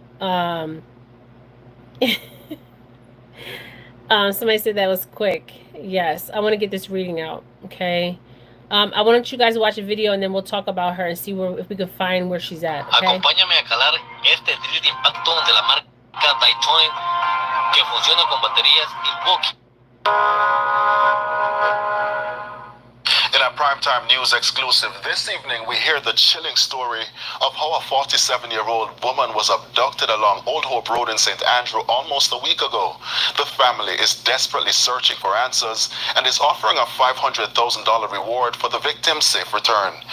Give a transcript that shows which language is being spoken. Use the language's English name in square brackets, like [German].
[English] Um, somebody said that was quick. Yes, I want to get this reading out, okay. I want you guys to watch a video and then we'll talk about her and see where if we can find where she's at. Okay? [Spanish] Acompáñame a calar este drill de impacto de la marca Daytona que funciona con baterías Milwaukee. [English] In our primetime news exclusive this evening, we hear the chilling story of how a 47-year-old woman was abducted along Old Hope Road in St. Andrew almost a week ago. The family is desperately searching for answers and is offering a $500,000 reward for the victim's safe return.